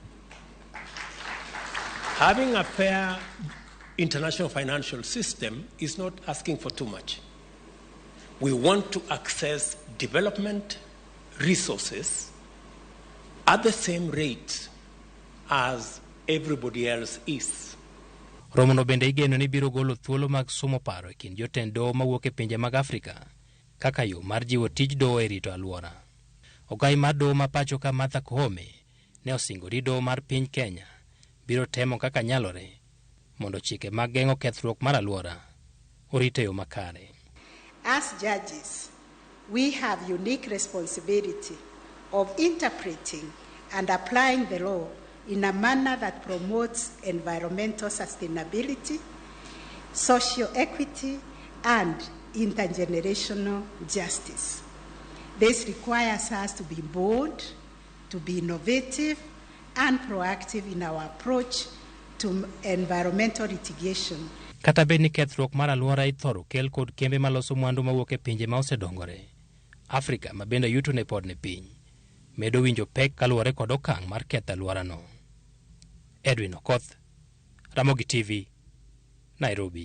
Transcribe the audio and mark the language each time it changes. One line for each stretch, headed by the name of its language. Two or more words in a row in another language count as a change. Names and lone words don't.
English: Having a fair international financial system is not asking for too much. We want to access development resources at the same rate as everybody else is.
Luo (Kenya and Tanzania): Romo no bende igeno ni biro golo thuolo mag somo paro e kind jotend doho mawuok e pinje mag Afrika kaka yo mar jiwo tij doho e rito aluora. Ogai mar doho ma pacho ka Martha Koome ne osingori doho mar piny Kenya biro temo kaka nyalore mondo chike mag geng'o kethruok mar aluora orite yo makare.
English: As judges, we have unique responsibility of interpreting and applying the law in a manner that promotes environmental sustainability, social equity, and intergenerational justice. This requires us to be bold, to be innovative, and proactive in our approach to environmental litigation.
Luo (Kenya and Tanzania): Kata bed ni kethruok mar aluora ithoro kel kod kembe maloso mwandu mawuok e pinje ma osedongore, Afrika ma bende yuto ne pod ne piny medo winjo pek kaluwore kod okang' mar ketho aluora no. Oket, Ramogi TV, Nairobi.